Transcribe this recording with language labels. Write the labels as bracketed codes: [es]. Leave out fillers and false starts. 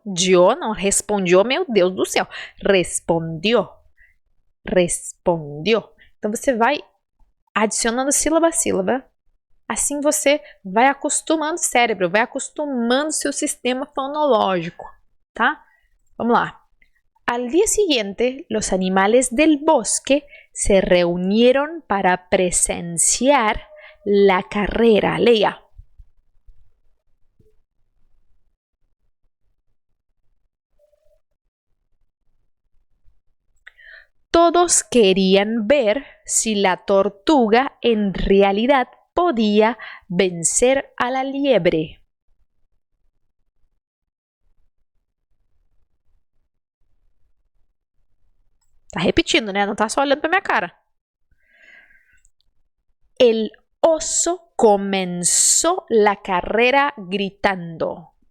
[pt] Dio não respondió, meu Deus do céu. [es] Respondió, respondió. [pt] Então você vai adicionando sílaba a sílaba. Assim você vai acostumando o cérebro, vai acostumando seu sistema fonológico, tá? Vamos lá. [es] Al día siguiente, los animales del bosque se reunieron para presenciar la carrera. [pt] Leia. [es] Todos querían ver si la tortuga en realidad podía vencer a la liebre. [pt] Tá repetindo, né? Não tá só olhando pra minha cara. [es] El oso comenzó la carrera gritando.